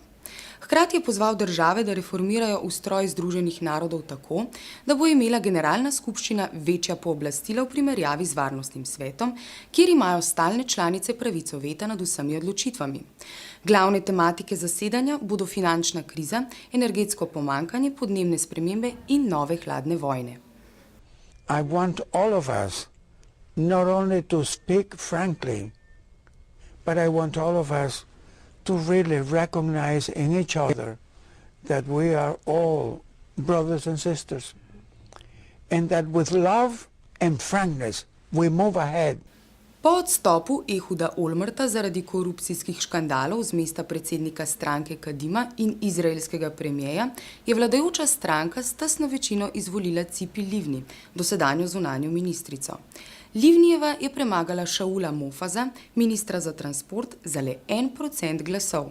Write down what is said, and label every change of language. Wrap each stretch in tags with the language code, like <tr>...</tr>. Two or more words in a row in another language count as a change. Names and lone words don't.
<sl>Hkrati je pozval države, da reformirajo ustroj Združenih narodov tako, da bo imela Generalna skupščina večja pooblastila v primerjavi z Varnostnim svetom, kjer imajo stalne članice pravico veta nad vsemi odločitvami. Glavne tematike zasedanja bodo finančna kriza, energetsko pomanjkanje, podnebne spremembe in nove hladne vojne.</sl> <en>I want all of us not only to speak frankly, but I want all of us to really recognize in each other that we are all brothers and sisters, and that with love and frankness we move ahead.</en> <sl>Po odstopu Ehuda Olmerta zaradi korupcijskih škandalov z mesta predsednika stranke Kadima in izraelskega premijeja je vladajoča stranka s tesno večino izvolila Cipi Livni, dosedanjo zunanjo ministrico. Livnijeva je premagala Šaula Mofaza, ministra za transport, za le 1% glasov.</sl>